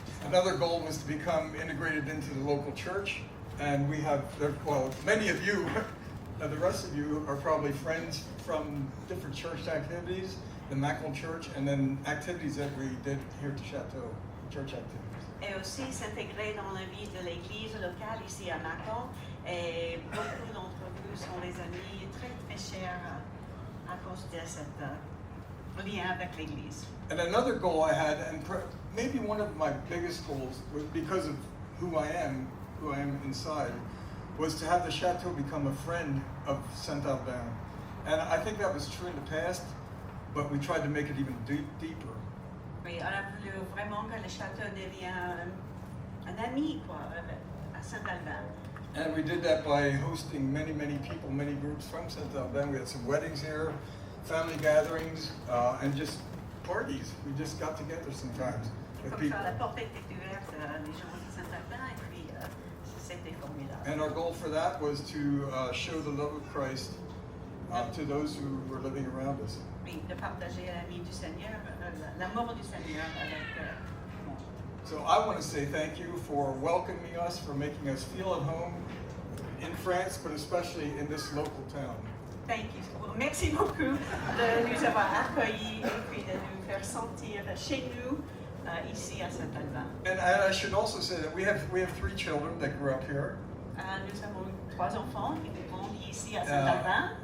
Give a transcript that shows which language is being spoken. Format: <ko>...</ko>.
<en>Another goal was to become integrated into the local church. And we have, well, many of you, the rest of you are probably friends from different church activities, the Macklin Church, and then activities that we did here at the Chateau, church activities.</en> <fr>Et aussi s'intégrer dans la vie de l'église locale ici à Macon. Et beaucoup d'entre vous sont des amis très très chers à cause de cet lien avec l'église.</fr> <en>And another goal I had, and maybe one of my biggest goals, was because of who I am inside, was to have the Chateau become a friend of Saint-Albain. And I think that was true in the past, but we tried to make it even deeper.</en> <fr>Oui, on a voulu vraiment que le château devienne un ami, quoi, à Saint-Albain.</fr> <en>And we did that by hosting many, many people, many groups from Saint-Albain. We had some weddings here, family gatherings, and just parties. We just got together sometimes with</en> <fr>Comme</fr> <en>people.</en> <fr>ça, la porte était ouverte, les gens de Saint-Albain, et puis c'était formidable.</fr> <en>And our goal for that was to show the love of Christ to those who were living around us.</en> <fr>Oui, de partager l'ami du Seigneur, l'amour du Seigneur avec le monde.</fr> <en>So I want to say thank you for welcoming us, for making us feel at home in France, but especially in this local town. Thank you.</en> <fr>Merci beaucoup de nous avoir accueillis et puis de nous faire sentir chez nous ici à Saint-Albain.</fr> <en>And I should also say that we have 3 children that grew up here.</en> <fr>Nous avons 3 enfants qui grandissent ici à Saint-Albain.</fr>